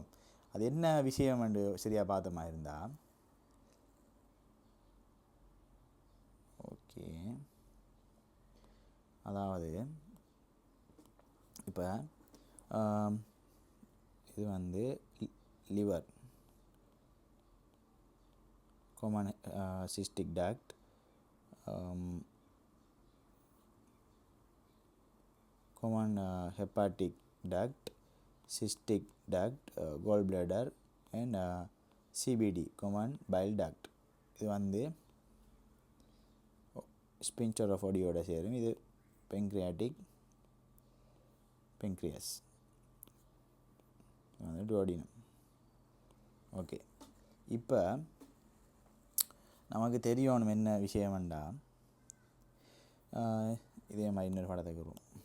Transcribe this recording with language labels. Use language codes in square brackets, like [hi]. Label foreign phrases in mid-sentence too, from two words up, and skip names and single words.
[ta] அது என்ன விஷயம் என்று சரியாக பார்த்தமா இருந்தால், ஓகே, அதாவது இப்போ இது வந்து லிவர், [en] common cystic duct, common hepatic duct, cystic duct, gallbladder and CBD, common bile duct. [ta] இது வந்து [en] sphincter of [ta] ஒடியோட சேரும். இது பெங்க்ரியாஸ் வந்து டுவோடினம். ஓகே, இப்போ நமக்கு தெரியணும் என்ன விஷயம்ண்டா, இதே மாதிரி இன்னொரு படத்துக்கு வரும்.